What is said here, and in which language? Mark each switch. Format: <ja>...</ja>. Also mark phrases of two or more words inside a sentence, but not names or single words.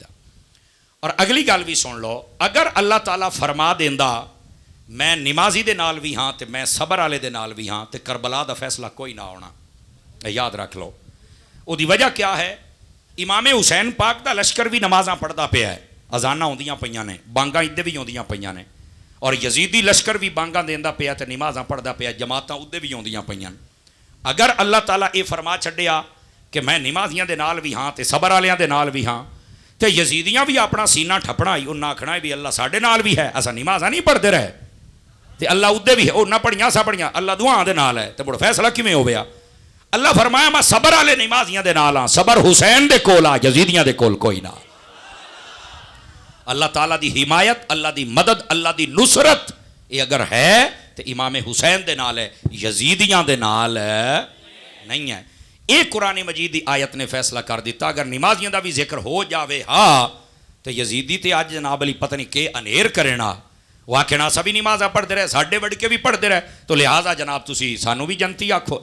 <pa>اور اگلی گل بھی سن لو، اگر اللہ تعالیٰ فرما دیندا میں نمازی دے نال بھی ہاں تو میں صبر والے دے نال بھی ہاں، تو کربلا کا فیصلہ کوئی نہ ہونا.</pa> <ur>یاد رکھ لو۔ اس کی وجہ کیا ہے?</ur> <pa>امام حسین پاک کا لشکر بھی نمازاں پڑھتا پیا ہے، اذاناں آؤندیاں پئیاں نے، بانگاں ادھر بھی آؤندیاں پئیاں نے. اور یزیدی لشکر بھی بانگاں دیندا پیا تو نمازاں پڑھتا پیا، جماعتاں ادھر بھی آؤندیاں پئیاں. اگر اللہ تعالیٰ یہ فرما چھڈیا کہ میں نمازیاں دے نال بھی ہاں تو صبر والیاں دے نال بھی ہاں، تو یزیدیاں بھی اپنا سینہ ٹھپنا ہی، انہیں آکھنا بھی اللہ ساڈے نال بھی ہے، اساں نمازاں نہیں پڑھتے رہے تو اللہ ادھر بھی ہے، انہیں پڑھیاں اساں پڑھیاں، اللہ دوآں دے نال ہے، تو مڑ فیصلہ کیویں ہو گیا? اللہ فرمایا میں صبر والے نمازیاں دے نال ہاں. صبر حسین دے کول آ, یزیدیاں دے کول کوئی نہ. اللہ تعالیٰ دی حمایت, اللہ دی مدد, اللہ دی نصرت یہ اگر ہے تو امام حسین دے نال ہے, یزیدیاں دے نال نہیں ہے. یہ قرآن مجید دی آیت نے فیصلہ کر دیتا اگر نمازیاں دا بھی ذکر ہو جاوے ہاں تو یزیدی تے آج جناب علی پتہ نہیں کہ انیر کرنا, وہ آکھنا سبھی نمازاں پڑھتے رہے, ساڈے وڈ کے بھی پڑھتے رہے, تو لہٰذا جناب تسی سانو بھی جنتی آکھو.</pa>